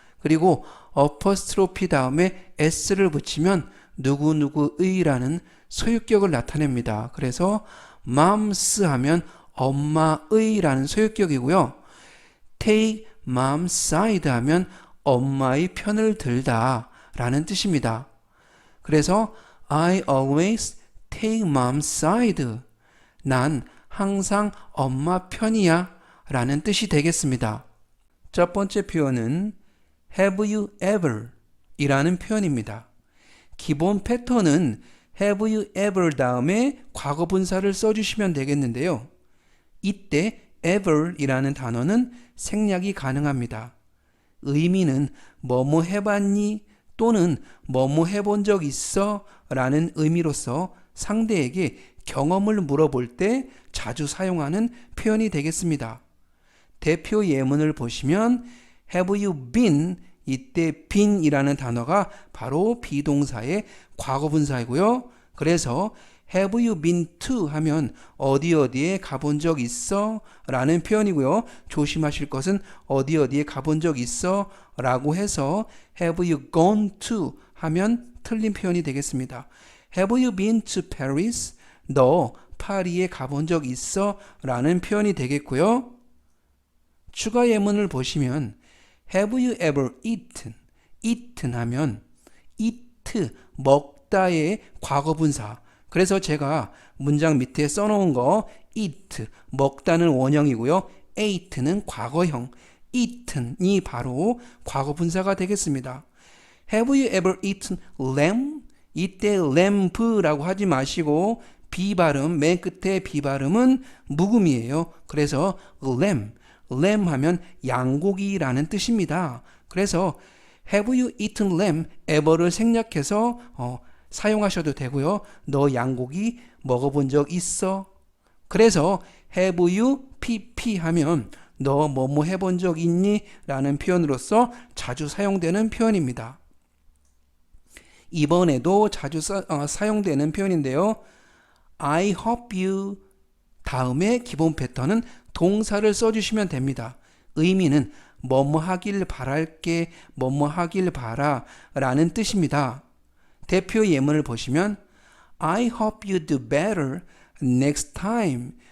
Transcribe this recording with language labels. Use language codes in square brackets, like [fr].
[ko] 그리고 apostrophe 다음에 s를 붙이면 누구누구의라는 소유격을 나타냅니다. 그래서 moms 하면 엄마의라는 소유격이고요. [en] take mom's side [ko] 하면 엄마의 편을 들다 라는 뜻입니다. 그래서 [en] I always take mom's side. [ko] 난 항상 엄마 편이야 라는 뜻이 되겠습니다. 첫 번째 표현은 [en] Have you ever [ko] 이라는 표현입니다. 기본 패턴은 [en] Have you ever [ko] 다음에 과거 분사를 써주시면 되겠는데요. 이때 ever 이라는 단어는 생략이 가능합니다. 의미는 뭐뭐 해봤니 또는 뭐뭐 해본 적 있어 라는 의미로서 상대에게 경험을 물어볼 때 자주 사용하는 표현이 되겠습니다. 대표 예문을 보시면 [en] Have you been? [ko] 이때 been 이라는 단어가 바로 비동사의 과거분사이고요. 그래서 [en] Have you been to? [ko] 하면 어디 어디에 가본 적 있어? 라는 표현이고요. 조심하실 것은 어디 어디에 가본 적 있어? 라고 해서 [en] Have you gone to? [ko] 하면 틀린 표현이 되겠습니다. [en] Have you been to Paris? [ko] 너 파리에 가본 적 있어? 라는 표현이 되겠고요. 추가 예문을 보시면 [en] Have you ever eaten? [ko] eaten 하면 eat, 먹다의 과거분사. 그래서 제가 문장 밑에 써놓은 거 eat, 먹다는 원형이고요. ate는 과거형, eaten이 바로 과거분사가 되겠습니다. [en] Have you ever eaten lamb? [ko] 이때 lamb라고 하지 마시고 비발음, 맨 끝에 비발음은 묵음이에요. 그래서 lamb 하면 양고기라는 뜻입니다. 그래서 [en] Have you eaten lamb? [ko] ever를 생략해서 사용하셔도 되고요. 너 양고기 먹어본 적 있어? 그래서 [en] Have you pp [ko] 하면 너 뭐뭐 해본 적 있니? 라는 표현으로서 자주 사용되는 표현입니다. 이번에도 자주 사용되는 표현인데요. [en] I hope you [ko] 다음에 기본 패턴은 동사를 써주시면 됩니다. 의미는 뭐뭐 하길 바랄게, 뭐뭐 하길 바라 라는 뜻입니다. 대표 예문을 보시면 [en] I hope you do better next time.